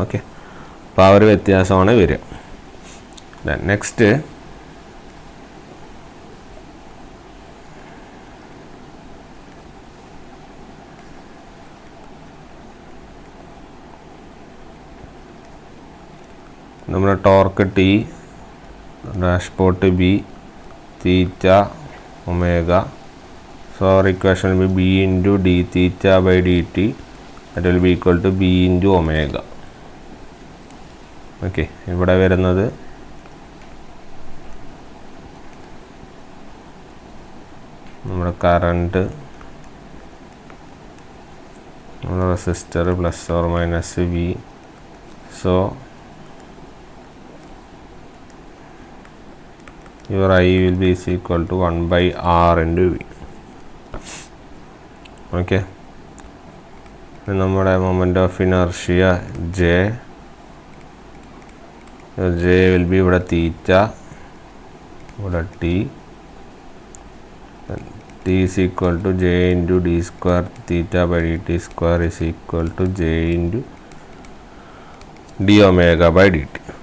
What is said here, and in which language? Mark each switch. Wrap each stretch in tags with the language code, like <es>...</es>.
<ml>Okay, അപ്പോൾ ആ ഒരു വ്യത്യാസമാണ് വരിക. നെക്സ്റ്റ് നമ്മുടെ torque T, dashpot B, theta omega.</ml> <en>So our equation will be B into d theta by dt, that will be equal to B into omega.</en> <ml>Okay, ഇവിടെ വരുന്നത് നമ്മുടെ current, നമ്മുടെ resistor plus or minus V.</ml> <en>So your I will be is equal to 1 by R into V. Okay, നമ്മുടെ moment of inertia J will be ഇവിടെ theta, ഇവിടെ T is equal to J into D square theta by D T square is equal to J into D omega by D T.</en>